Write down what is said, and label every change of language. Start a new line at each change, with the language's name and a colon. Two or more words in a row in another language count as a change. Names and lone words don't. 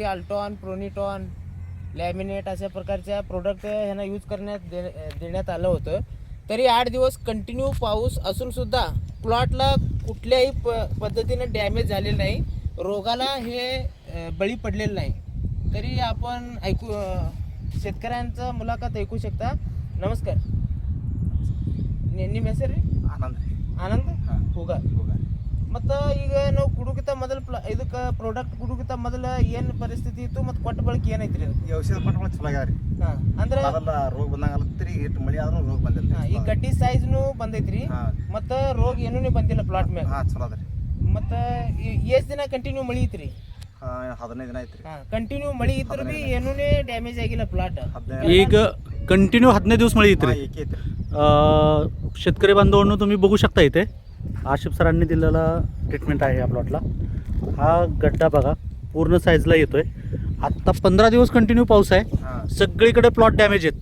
Marathi: अल्टॉन, प्रोनिटॉन, लॅमिनेट अशा प्रकारच्या प्रोडक्ट ह्यांना यूज करण्यात देण्यात आलं होतं. तरी 8 दिवस कंटिन्यू पाऊस असूनसुद्धा प्लॉटला कुठल्याही पद्धतीने डॅमेज झालेलं नाही, रोगाला हे बळी पडलेलं नाही. तरी आपण शेतकऱ्यांचं मुलाखत ऐकू शकता. नमस्कार,
Kannada: ನಿಮ್ಮ ಹೆಸರು ರೀ? ಆನಂದ್ ಹುಗಾರ್. ಮತ್ತು ಈಗ ನಾವು ಕುಡುಕಿತ ಮೊದಲು ಇದಕ್ಕೆ ಪ್ರಾಡಕ್ಟ್ ಕುಡುಕಿತ ಮೊದಲು ಏನು ಪರಿಸ್ಥಿತಿ ಇತ್ತು ಮತ್ತು ಕೊಟ್ಟ ಬಳಕೆ ಏನೈತ್ರಿ? ಈ ಔಷಧ ಕೊಟ್ಟ ಬಳಕೆ ಚಲೋ ಆಗ್ಯಾವ ರೀ. ಹಾಂ, ಅಂದ್ರೆ ಅದೆಲ್ಲ ರೋಗ ಬಂದಂಗೆ ಅಲ್ಲತ್ರಿ, ಇಟ್ಟು ಮಳೆ ಆದ್ರೂ ರೋಗ ಬಂದಿಲ್ಲ. ಈ ಗಡ್ಡಿ ಸೈಜ್ನು ಬಂದೈತ್ರಿ ಮತ್ತು ರೋಗ ಏನೂ ಬಂದಿಲ್ಲ ಪ್ಲಾಟ್ ಮ್ಯಾಗ. ಹಾಂ, ಚಲೋ ಅದ ರೀ. ಮತ್ತು ಎಷ್ಟು ದಿನ ಕಂಟಿನ್ಯೂ ಮಳೆ ಐತ್ರಿ? 15 ದಿನ ಐತ್ರಿ. ಕಂಟಿನ್ಯೂ ಮಳೆ ಇದ್ರು ಬಿ ಏನೂ ಡ್ಯಾಮೇಜ್ ಆಗಿಲ್ಲ ಪ್ಲಾಟ್.
Marathi: ಈಗ कंटिन्यू 15 दिवस मळी येते. शेतकरी बांधवांनो, तुम्ही बघू शकता इथे आशिफ सरांनी दिलेला ट्रीटमेंट आहे या प्लॉटला. हा गड्डा बघा पूर्ण साईजला येतोय. आत्ता 15 दिवस कंटिन्यू पाऊस आहे, सगळीकडे प्लॉट डॅमेज आहेत.